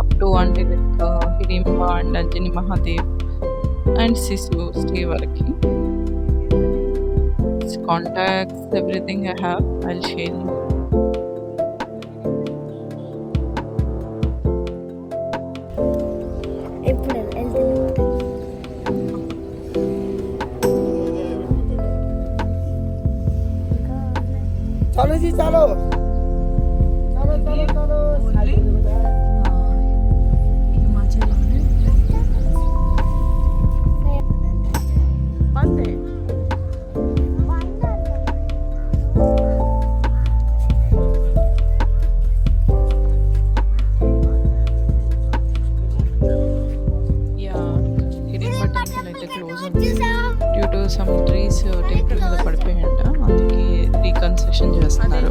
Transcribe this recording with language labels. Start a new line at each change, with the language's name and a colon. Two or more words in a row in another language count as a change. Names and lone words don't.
Telugu: అంటే లైక్ హిడింబ అండ్ అంజని మహాదేవ్ అండ్ శిశు స్టే వరకి.
English: Contacts, everything I have, I'll share you.
Telugu: ఇప్పుడు వెళ్తున్నాం.
Hindi: चलो जी चलो चलो चलो चलो
Telugu: అంతే యా హిడింబ టెంపుల్ అయితే క్లోజ్ ఉంది
English: due to some trees temple
Telugu: మీద పడిపోయాయంట, అందుకే రీకన్స్ట్రక్షన్ చేస్తున్నారు.